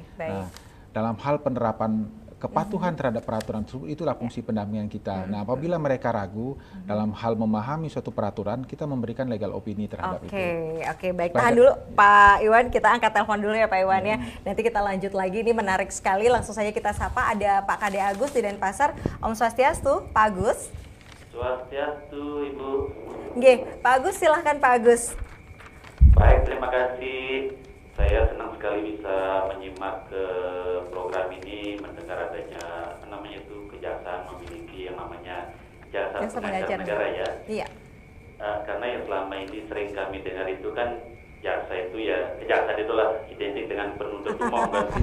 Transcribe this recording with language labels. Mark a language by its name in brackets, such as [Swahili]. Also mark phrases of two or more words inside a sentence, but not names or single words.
[Indonesian] Nah, dalam hal penerapan kepatuhan terhadap peraturan tersebut, itulah fungsi pendampingan kita. Nah, apabila mereka ragu dalam hal memahami suatu peraturan, kita memberikan legal opini terhadap itu. Oke, baik. Tahan dulu Pak Iwan, kita angkat telepon dulu ya Pak Iwan ya. Nanti kita lanjut lagi, ini menarik sekali. Langsung saja kita sapa, ada Pak Kade Agus di Denpasar. [Balinese] Om Swastiastu, [Indonesian] Pak Agus. Swastiastu, Ibu. Nggih, Pak Agus, silahkan Pak Agus. Baik, terima kasih. Saya senang sekali bisa menyimak ke program ini, mendengar adanya kejaksaan memiliki yang namanya jasa pengacara negara ya. Iya. Karena yang selama ini sering kami dengar itu kan jaksa itu ya, kejaksaan itulah identik dengan penuntut umum kan.